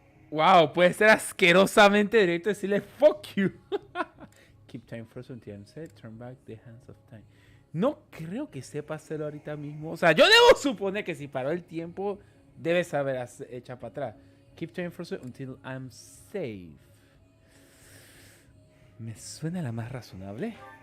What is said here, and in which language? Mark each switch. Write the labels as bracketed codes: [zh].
[es] Wow, puede ser asquerosamente directo decirle [en] fuck you. Keep time frozen until I'm set. Turn back the hands of time. [es] No creo que sepa hacerlo ahorita mismo. O sea, yo debo suponer que si paró el tiempo, debe saber echar para atrás. [en] Keep time frozen until I'm safe. [es] Me suena la más razonable.